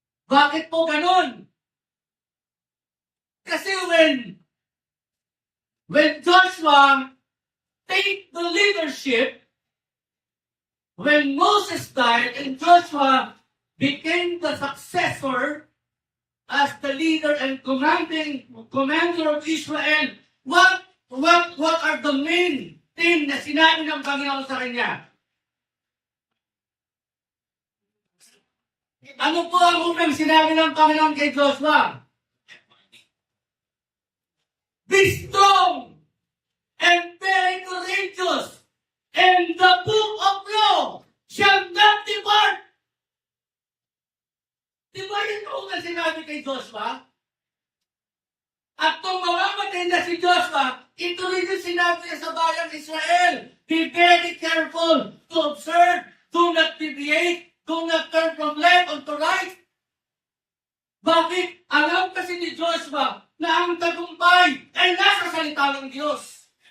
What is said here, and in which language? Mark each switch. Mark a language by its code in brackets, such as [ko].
[en] Bakit po ganun? Kasi when Joshua take the leadership, when Moses died and Joshua became the successor as the leader and commander of Israel, what are the main thing na sinabi ng Panginoon sa kanya? [tl] Ano po ang unang sinabi ng Panginoon kay Joshua? [en] Be strong and very courageous, and the book of law shall not depart. [tl] Di ba yun ang unang sinabi kay Joshua? At kung mamamatay na si Joshua, ito rin yung sinabi niya sa bayang Israel. Be very careful to observe [en] Do not deviate. Do not turn from left unto right. [tl] Bakit? Alam kasi ni Joshua na ang tagumpay ay nasa salita ng Diyos.